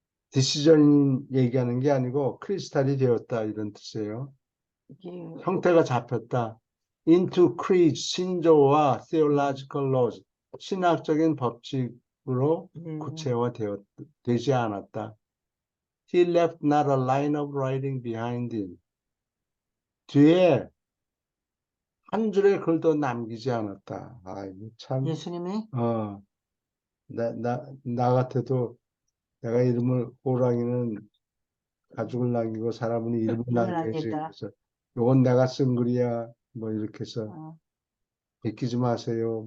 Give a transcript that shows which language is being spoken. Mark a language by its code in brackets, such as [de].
[ko] 디시전 얘기하는 게 아니고 크리스탈이 되었다 이런 뜻이에요. 이게 형태가 잡혔다. [en] Into creed, [ko] 신조와 [en] theological laws, [ko] 신학적인 법칙으로 구체화되지 않았다. [en] He left not a line of writing behind him. [ko] 뒤에 한 줄의 글도 남기지 않았다. 이거 참, 예수님이 나 같아도 내가 이름을, 호랑이는 가죽을 남기고 사람은 이름을 남겨야지. 남기다. 그래서 요건 내가 쓴 글이야. 뭐 이렇게 해서 베끼지 마세요.